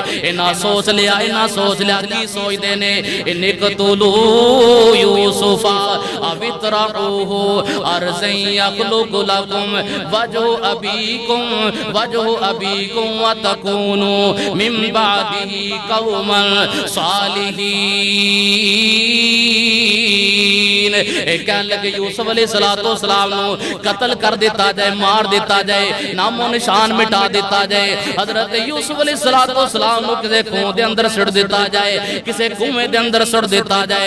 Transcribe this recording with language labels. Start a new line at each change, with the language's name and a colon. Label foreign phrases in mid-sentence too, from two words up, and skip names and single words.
Punjabi: انہاں سوچ لیا کی سوچدے نے
Arabic: اقتلوا يوسف أو اطرحوه أرضا يخل لكم وجه أبيكم وتكونوا من بعده قوما صالحين.
Punjabi: کہنے لگے یوسف علیہ السلام نوں قتل کر دتا جائے، مار دتا جائے، نام و نشان مٹا دتا جائے. حضرت یوسف علیہ السلام نوں کسے کھوہ دے اندر سٹ دتا جائے، کسے کنوئیں دے اندر سٹ دتا جائے.